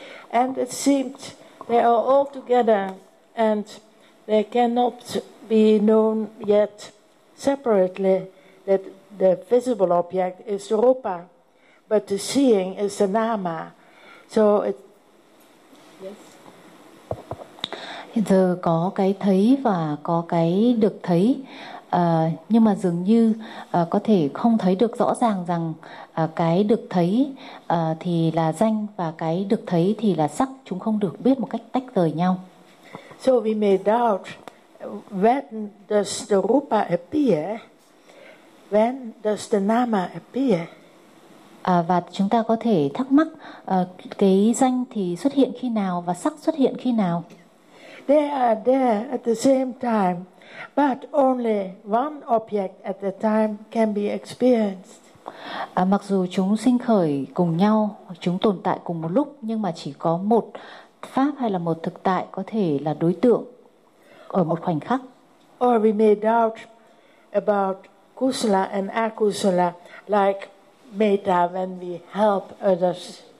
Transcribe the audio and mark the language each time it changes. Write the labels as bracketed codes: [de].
[en] And it seems they are all together, and they cannot be known yet separately, that the visible object is Rupa, but the seeing is the Nama. So it... Yes. [vi] Hiện giờ có cái thấy và có cái được thấy, nhưng mà dường như có thể không thấy được rõ ràng rằng cái được thấy thì là danh và cái được thấy thì là sắc, chúng không được biết một cách tách rời nhau. [en] So we may doubt, when does the rupa appear? When does the nama appear? [vi] Và chúng ta có thể thắc mắc cái danh thì xuất hiện khi nào và sắc xuất hiện khi nào? [en] They are there at the same time, but only one object at a time can be experienced. [vi] Mặc dù chúng sinh khởi cùng nhau, chúng tồn tại cùng một lúc, nhưng mà chỉ có một pháp hay là một thực tại có thể là đối tượng ở một khoảnh khắc. [en] Or we may doubt about kusala and akusala, like metta when we help others.